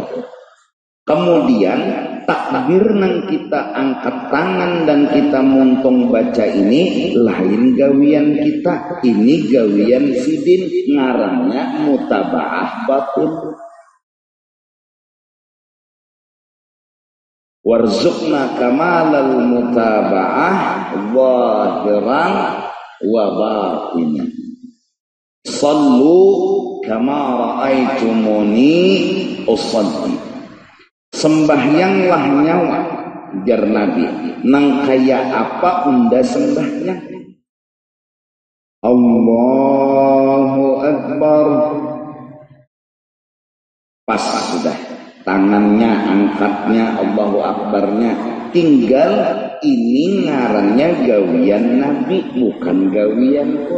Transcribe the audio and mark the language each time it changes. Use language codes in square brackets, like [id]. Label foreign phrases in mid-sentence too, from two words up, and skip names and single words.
[bjn] Kemudian takbir nang kita angkat tangan dan kita muntung baca ini lain gawian kita, ini gawian sidin, ngarannya mutaba'ah batin. [ar] وارزقنا كمال المتابعة ظاهرا وباطنا. صلوا كما رأيتموني أصلي. [bjn] Sembahyanglah nyawa jar Nabi nang kaya apa unda sembahyang. [ar] الله أكبر. [bjn] Pas sudah, tangannya angkatnya, Allahu Akbarnya, tinggal ini ngarannya gawian Nabi, bukan gawianku.